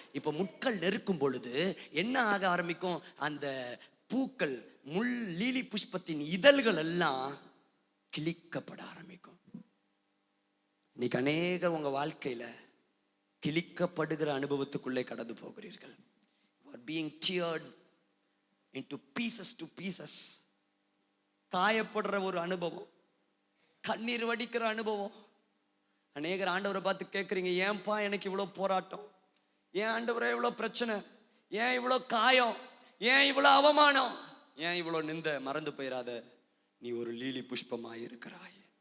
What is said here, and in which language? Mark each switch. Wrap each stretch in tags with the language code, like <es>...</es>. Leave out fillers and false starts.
<ta>இப்போ முட்கள் நெருக்கும் பொழுது என்ன ஆக ஆரம்பிக்கும்? அந்த பூக்கள், முள் லீலி புஷ்பத்தின் இதழ்கள் எல்லாம் கிழிக்கப்பட ஆரம்பிக்கும். இன்னைக்கு அநேக உங்க வாழ்க்கையில கிழிக்கப்படுகிற அனுபவத்துக்குள்ளே கடந்து போகிறீர்கள்.</ta> <en>You are being teared into pieces to pieces.</en> <ta>காயப்படுற ஒரு அனுபவம், கண்ணீர் வடிக்கிற அனுபவம். அநேகர் ஆண்டவரை பார்த்து கேட்குறீங்க, ஏன்பா எனக்கு இவ்வளோ போராட்டம், ஏன் ஆண்டவரே இவ்வளோ பிரச்சனை, ஏன் இவ்வளோ காயம், ஏன் இவ்வளோ அவமானம், ஏன் இவ்வளோ நிந்த? மறந்து போயிடாத, நீ ஒரு லீலி புஷ்பமாய் இருக்கிறாய்.</ta>